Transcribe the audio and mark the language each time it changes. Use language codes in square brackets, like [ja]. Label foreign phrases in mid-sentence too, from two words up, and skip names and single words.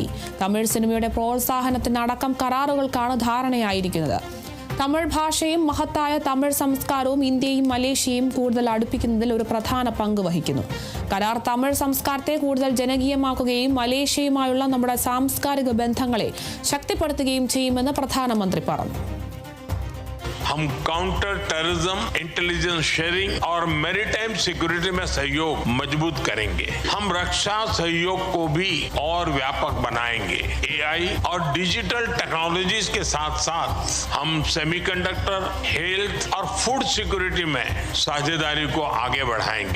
[ml] തമിഴ് സിനിമയുടെ പ്രോത്സാഹനത്തിനടക്കം കരാറുകൾക്കാണ് ധാരണയായിരിക്കുന്നത്. തമിഴ് ഭാഷയും മഹത്തായ തമിഴ് സംസ്കാരവും ഇന്ത്യയും മലേഷ്യയും കൂടുതൽ അടുപ്പിക്കുന്നതിൽ ഒരു പ്രധാന പങ്ക് വഹിക്കുന്നു. കരാർ തമിഴ് സംസ്കാരത്തെ കൂടുതൽ ജനകീയമാക്കുകയും മലേഷ്യയുമായുള്ള നമ്മുടെ സാംസ്കാരിക ബന്ധങ്ങളെ ശക്തിപ്പെടുത്തുകയും ചെയ്യുമെന്ന് പ്രധാനമന്ത്രി പറഞ്ഞു. [hi] हम [en] counter terrorism, intelligence sharing [hi] और [en] maritime security [hi] में सहयोग मजबूत करेंगे. हम रक्षा सहयोग को भी और व्यापक बनाएंगे. एआई और [en] digital technologies [hi] के साथ साथ हम [en] semiconductor, health [hi] और [en] food security [hi] में साझेदारी को आगे बढ़ाएंगे.